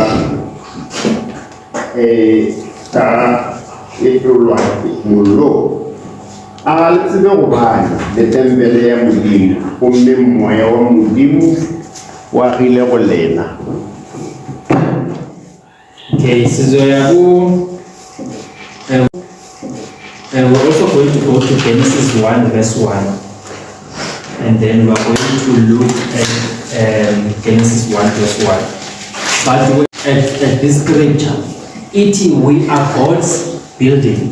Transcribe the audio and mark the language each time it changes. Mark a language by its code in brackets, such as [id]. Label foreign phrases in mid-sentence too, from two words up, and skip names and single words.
[nso] ka e tlolwa mollo a ga le tsebe gobane le tempele ya modimo gomme moya wa modimo wa agile go lena. [en] Okay, [zu] sizoya ku [en] we're also going to go to Genesis 1 verse 1, and then we're going to look at Genesis 1 verse 1. But at this scripture, we are God's building.